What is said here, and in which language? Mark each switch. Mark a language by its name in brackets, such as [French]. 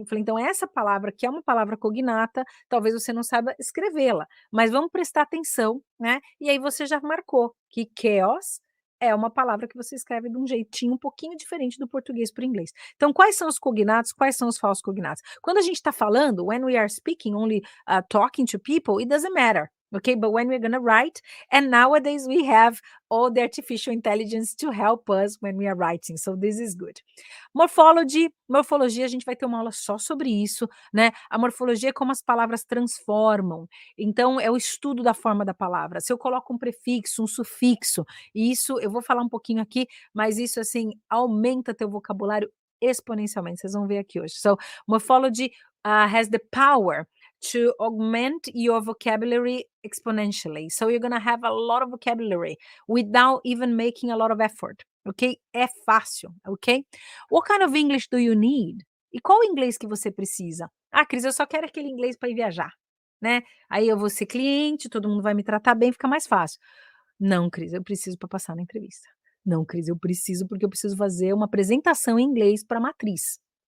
[Portuguese] Eu falei: "Então essa palavra que é uma palavra cognata, talvez você não saiba escrevê-la, mas vamos prestar atenção, né". E aí você já marcou que chaos é uma palavra que você escreve de um jeitinho um pouquinho diferente do português para o inglês. Então, quais são os cognatos, quais são os falsos cognatos? Quando a gente está falando, [English] when we are speaking, only talking to people, it doesn't matter. Okay, but when we're gonna write, and nowadays we have all the artificial intelligence to help us when we are writing, so this is good. [Portuguese] Morfologia, a gente vai ter uma aula só sobre isso, né? A morfologia é como as palavras transformam. Então, é o estudo da forma da palavra. Se eu coloco um prefixo, um sufixo, e isso eu vou falar um pouquinho aqui, mas isso assim aumenta teu vocabulário exponencialmente. Vocês vão ver aqui hoje. [English] So, morphology has the power to augment your vocabulary exponentially. So you're gonna have a lot of vocabulary without even making a lot of effort. [Portuguese] Ok? É fácil, ok? [English] What kind of English do you need? [Portuguese] E qual inglês que você precisa? Ah, Cris, eu só quero aquele inglês para ir viajar, né. Aí eu vou ser cliente, todo mundo vai me tratar bem, fica mais fácil. Não, Cris, eu preciso para passar na entrevista. Não, Cris, eu preciso, porque eu preciso fazer uma apresentação em inglês para matriz.